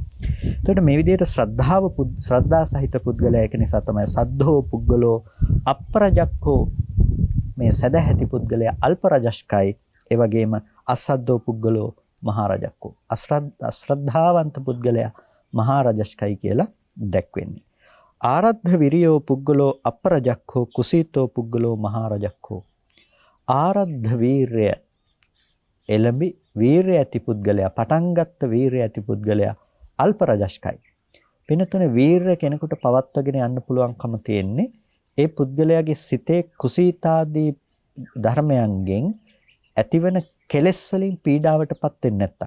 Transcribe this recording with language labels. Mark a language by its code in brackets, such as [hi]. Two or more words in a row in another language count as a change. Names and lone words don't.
[si] ඒකට මේ විදිහට ශ්‍රද්ධා සහිත පුද්ගලයා ඒක නිසා තමයි [pi] සද්ධෝ පුද්ගලෝ අප්‍රජක්ඛෝ [si] මේ සදැහැති පුද්ගලයා අල්ප රජස්කයි. ඒ වගේම [pi] අසද්දෝ පුද්ගලෝ මහා රජක්ඛෝ [si] අශ්‍රද්ධාවන්ත පුද්ගලයා මහා රජස්කයි කියලා දැක්වෙන්නේ. [pi] ආරද්ධ විරියෝ පුද්ගලෝ අපරජක්ඛෝ කුසීතෝ පුද්ගලෝ මහරජක්ඛෝ. [si] ආරද්ධ වීරය එළඹි වීරය ඇති පුද්ගලයා පටන් ගත්ත වීරය ඇති පුද්ගලයා අල්ප රජස්කයි. පිනතුනේ වීරය කෙනෙකුට පවත්වාගෙන යන්න පුළුවන්කම තියෙන්නේ ඒ පුද්ගලයාගේ සිතේ කුසීතාදී ධර්මයන්ගෙන් ඇතිවන කෙලෙස් වලින් පීඩාවටපත් වෙන්නේ නැත්තම්.